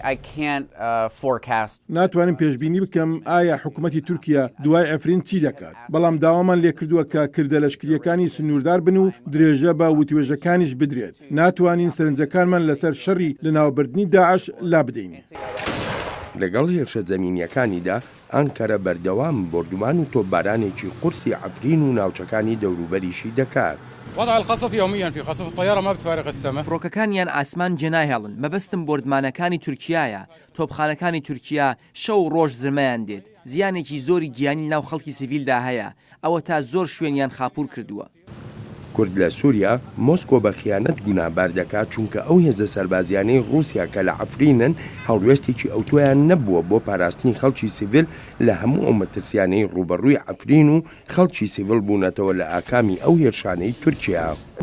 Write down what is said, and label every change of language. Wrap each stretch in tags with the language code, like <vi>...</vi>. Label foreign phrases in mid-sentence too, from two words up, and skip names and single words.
<ckb>ناتوانم پێشبینی بکەم ئایا حکوومەتی تورکیا دوای عەفرین چی دەکات، بەڵام داوامان لێ کردووە کە کردە لەشکریەکانی سنووردار بن و درێژە بە وتوێژەکانیش بدرێت. ناتوانین سەرنجەکانمان لەسەر شەڕی لە ناوبردنی داعش لا بدەین. لەگەڵ هێرشە زەمینیەکانیدا ئەنکەرە بەردەوام بردومان و تۆپبارانێکی قورسی عەفرین و ناوچەکانی دەوروبەریشی دەکات.</ckb> <ar>وضع القصف يوميا في قصف الطيارة ما بتفارق السماء.</ar> <ckb>فڕۆکەکانیان ئاسمان جێناهێڵن مەبەستم بردمانەکانی تورکیایە. تۆپخانەکانی تورکیا شەو ڕۆژ زرمەیان دێت. زیانێکی زۆری گیانی ناو خەڵکی سیڤیلدا هەیە. ئەوە تا زۆر شوێنیان خاپوور کردووە. کورد لە سووریا مۆسکۆ بە خیانەت گونابار دەکات چونکە ئەو هێزە سەربازیانەی رووسیا کە لە عەفرینن هەڵوێستێکی ئەوتۆیان نەبووە بۆ پاراستنی خەڵکی سیڤیل لە هەموو ئەو مەترسیانەی ڕوبەڕووی عەفرین و خەڵکی سیڤیل بوونەتەوە لە ئاکامی ئەو هێرشانەی تورکیا.</ckb>